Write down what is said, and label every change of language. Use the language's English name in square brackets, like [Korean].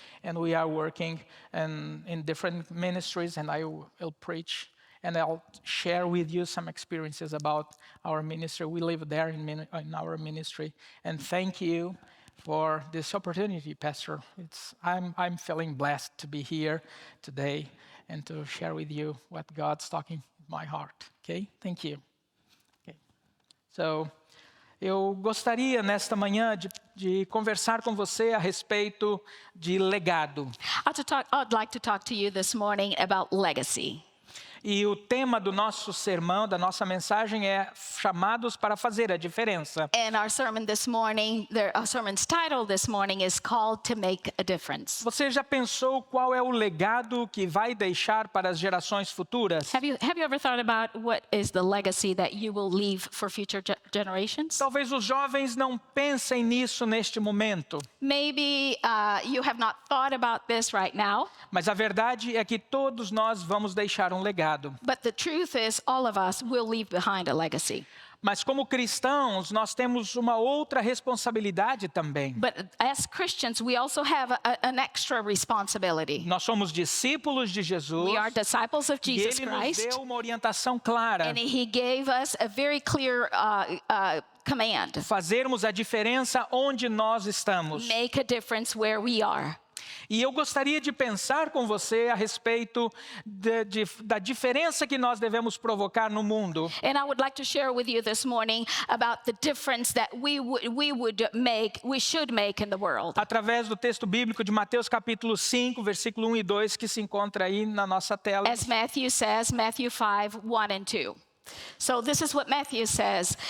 [English] And we are working in different ministries, and I will preach and I'll share with you some experiences about our ministry. We live there in our ministry. And thank you for this opportunity, Pastor. I'm feeling blessed to be here today and to share with you what God's talking in my heart. Okay? Thank you. Okay. [Portuguese] So, eu gostaria nesta manhã de conversar com você a respeito de legado. [English] I'd like to talk to you this morning about legacy. [Portuguese] E o tema do nosso sermão, da nossa mensagem é chamados para fazer a diferença. [English] And our sermon this morning, our sermon's title this morning is called to make a difference. [Portuguese] Você já pensou qual é o legado que vai deixar para as gerações futuras? [English] Have you ever thought about what is the legacy that you will leave for future generations? [Portuguese] Talvez os jovens não pensem nisso neste momento. [English] Maybe you have not thought about this right now. [Portuguese] Mas a verdade é que todos nós vamos deixar um legado. [English] But the truth is, all of us will leave behind a legacy. [Portuguese] Mas como cristãos, nós temos uma outra responsabilidade também. [English] But as Christians, we also have an extra responsibility. [Portuguese] Nós somos discípulos de Jesus. [English] We are disciples of Jesus [Portuguese] e Ele [English] Christ. [Portuguese] nos deu uma orientação clara. [English] And He gave us a very clear command. [Portuguese] Fazermos a diferença onde nós estamos. [English] Make a difference where we are. [Portuguese] E eu gostaria de pensar com você a respeito da diferença que nós devemos provocar no mundo. [English] And I would like to share with you this morning about the difference that we should make in the world. [Portuguese] Através do texto bíblico de Mateus capítulo 5, versículo 1 e 2, que se encontra aí na nossa tela. [English] As Matthew says, Matthew 5, 1 and 2. So this is what Matthew says.